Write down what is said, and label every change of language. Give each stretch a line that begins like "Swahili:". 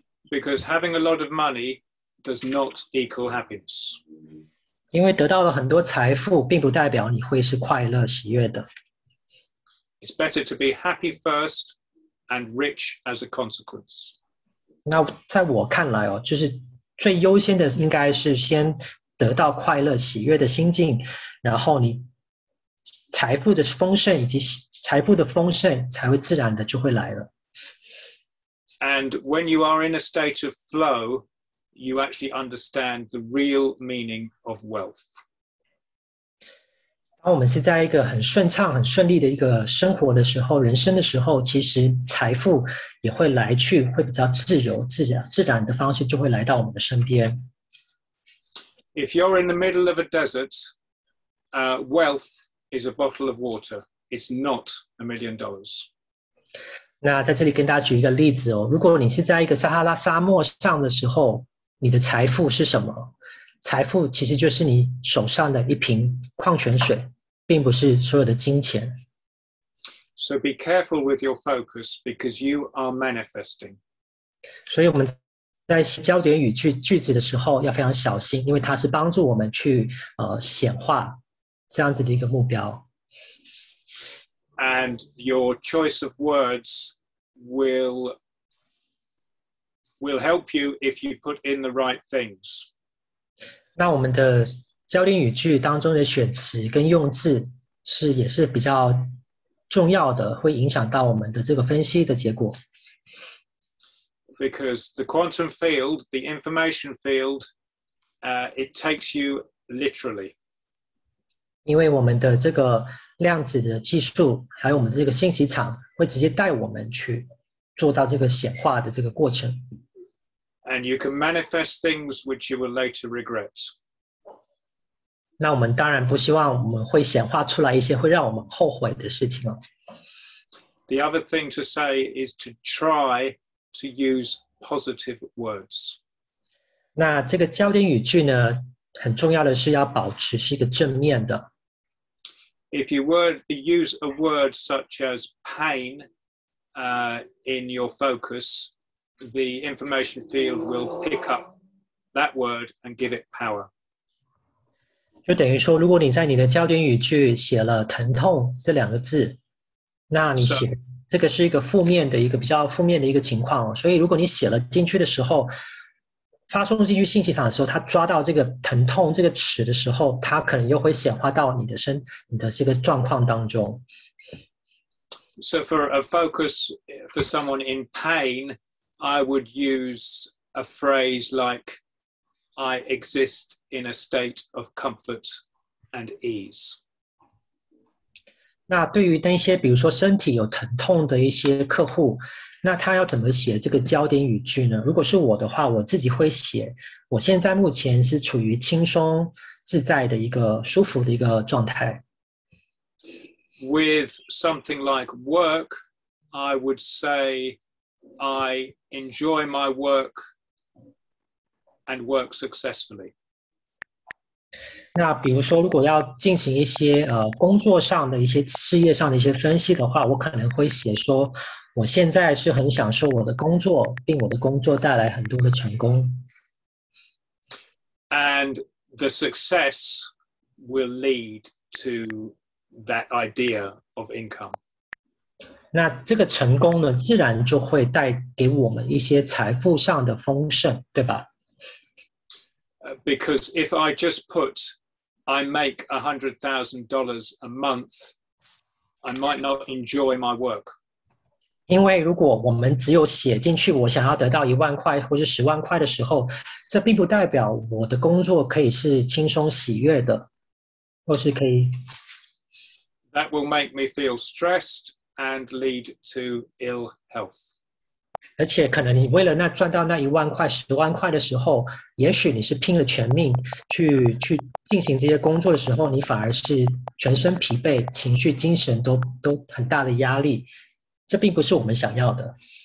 English: Because having a lot of money does not equal happiness.
Chinese: 因为得到了很多财富，并不代表你会是快乐喜悦的。
English: It's better to be happy first and rich as a consequence.
Chinese: 那在我看来就是最优先的应该是先得到快乐喜悦的心境，然后你财富的丰盛以及财富的丰盛才会自然的就会来了。
English: And when you are in a state of flow, you actually understand the real meaning of wealth.
Chinese: 当我们是在一个很顺畅、很顺利的一个生活的时候、人生的时候，其实财富也会来去，会比较自由、自然的方式就会来到我们的身边。
English: If you're in the middle of a desert, wealth is a bottle of water. It's not $1 million.
Chinese: 那在这里跟大家举一个例子如果你是在一个撒哈拉沙漠上的时候，你的财富是什么？财富其实就是你手上的一瓶矿泉水，并不是所有的金钱。
English: So be careful with your focus because you are manifesting.
Chinese: 所以我们在焦点语句子的时候要非常小心，因为它是帮助我们去显化这样子的一个目标。
English: and your choice of words will help you if you put in the right things.
Chinese: 那我们的焦点语句当中的选词跟用字也是比较重要的，会影响到我们的这个分析的结果。
English: Because the quantum field, the information field, it takes you literally.
Chinese: 因为我们的这个量子的技术，还有我们的这个信息场，会直接带我们去做到这个显化的这个过程。
English: And you can manifest things which you will later regret.
Chinese: 那我们当然不希望我们会显化出来一些会让我们后悔的事情哦。
English: The other thing to say is to try to use positive words.
Chinese: 那这个焦点语句呢，很重要的是要保持是一个正面的。
English: If you use a word such as pain in your focus, the information field will pick up that word and give it power.
Chinese: 就等于说，如果你在你的焦点语句写了疼痛这2个字，那你写这个是一个负面的一个比较负面的一个情况，所以如果你写了进去的时候，发送进去信息场的时候，它抓到这个疼痛这个词的时候，它可能又会显化到你的这个状况当中。
English: So for a focus for someone in pain, I would use a phrase like, I exist in a state of comfort and ease.
Chinese: 那对于那些比如说身体有疼痛的一些客户，那他要怎么写这个焦点语句呢？如果是我的话，我自己会写，我现在目前是处于轻松自在的一个舒服的一个状态。
English: With something like work, I would say, I enjoy my work and work successfully.
Chinese: 那比如说，如果要进行一些工作上的一些事业上的一些分析的话，我可能会写说，我现在是很享受我的工作，并我的工作带来很多的成功。
English: And the success will lead to that idea of income.
Chinese: 那这个成功呢，自然就会带给我们一些财富上的丰盛，对吧
English: ？Because if I just put, I make $100,000 a month, I might not enjoy my work.
Chinese: 因为如果我们只有写进去我想要得到1万块或是10万块的时候，这并不代表我的工作可以是轻松喜悦的，或是可以。
English: That will make me feel stressed and lead to ill health.
Chinese: 而且可能你为了赚到那1万块、10万块的时候，也许你是拼了全命去进行这些工作的时候，你反而是全身疲惫，情绪、精神都很大的压力，这并不是我们想要的。